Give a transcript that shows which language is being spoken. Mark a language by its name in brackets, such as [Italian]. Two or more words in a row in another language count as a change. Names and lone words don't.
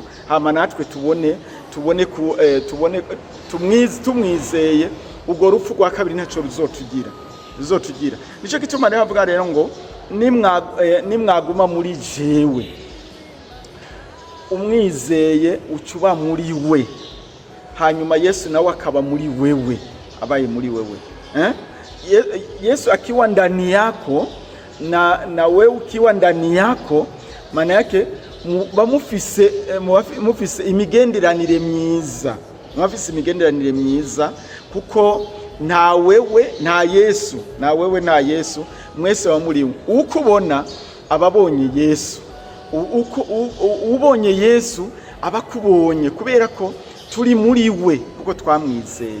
[Rundi] Hama natwe tumwizeye urwo rupfu rwa kabiri ntacyo ruzotugira. Nicyo gituma rero havuga rero ngo nimwaguma muri jewe, umwizeye ucuba muri we, hanyuma Yesu nawe akaba muri wewe, abaye muri wewe. [Swahili] Yesu akiwa ndani yako na wewe ukiwa ndani yako, maana yake [Rundi] mufise imigenderanire myiza, kuko nta wewe na Yesu mwese wa muri we. Ukubona ababonye Yesu, ubonye Yesu abakubonye, kubera ko turi muri we kuko twamwizeye.